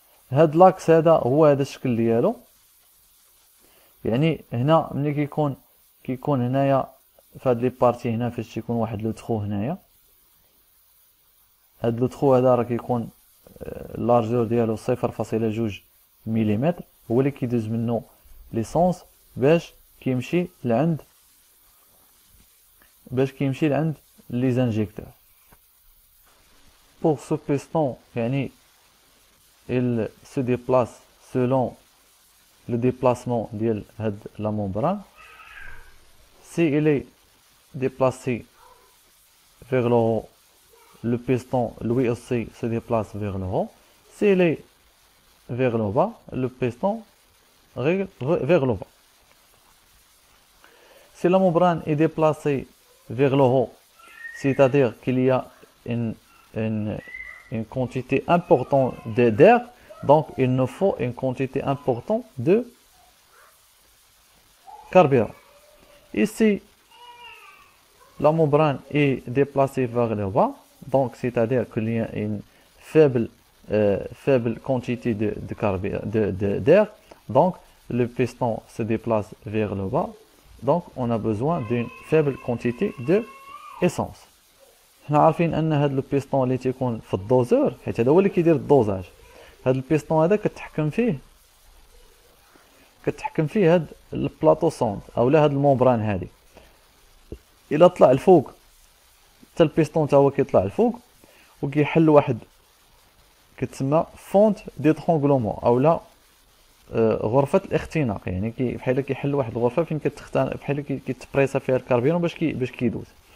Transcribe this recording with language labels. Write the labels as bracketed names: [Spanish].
[Arabic] هاد لاكس هذا هو هذا الشكل ديالو، يعني هنا ملي كيكون هنايا في هاد لي بارتي هنا فاش تيكون واحد لو تخو هنايا، هاد لو تخو هذا راه كيكون لارجور ديالو 0.2 مليمتر، هو اللي كيدوز منه ليسونس باش كيمشي لعند لي زانجيكتور. [French] Pour ce piston, يعني il se déplace selon le déplacement de la membrane. Si il est déplacé vers le haut, le piston lui aussi se déplace vers le haut. S'il est vers le bas, le piston vers le bas. Si la membrane est déplacée vers le haut, c'est-à-dire qu'il y a une quantité importante d'air, donc il nous faut une quantité importante de carburant. Ici, la membrane est déplacée vers le bas, donc c'est-à-dire qu'il y a une faible quantité d'air, donc le piston se déplace vers le bas, donc on a besoin d'une faible quantité d'essence. [Arabic] حنا عارفين ان هذا البيستون اللي تيكون في الدوزور، حيت هذا هو اللي كيدير الدوزاج، هذا البيستون هذا كتحكم فيه هذا البلاطو سوند اولا هذا المومبران هذه. الا طلع الفوق حتى البيستون تا هو كيطلع الفوق وكيحل واحد كتسمى فونت دي ترونغلومون اولا غرفه الاختناق، يعني بحال كيحل واحد الغرفه فين بحال كيتبريسا فيها الكربيرون باش كيدوز.